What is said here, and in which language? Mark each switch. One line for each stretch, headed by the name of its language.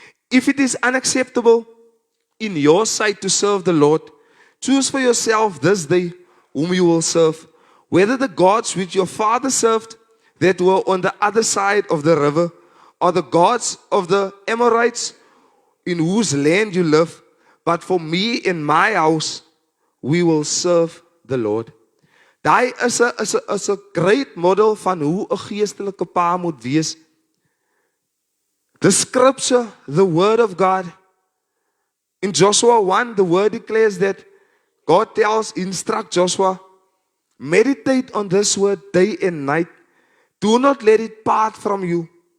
English: If it is unacceptable in your sight to serve the Lord, choose for yourself this day whom you will serve, whether the gods which your father served that were on the other side of the river, or the gods of the Amorites in whose land you live. But for me and my house, we will serve the Lord.
Afrikaans: Daai is 'n great model van hoe 'n geestelike pa moet wees.
English: The scripture, the word of God. In Joshua 1, the word declares that God instruct Joshua, meditate on this word day and night. Do not let it part from you.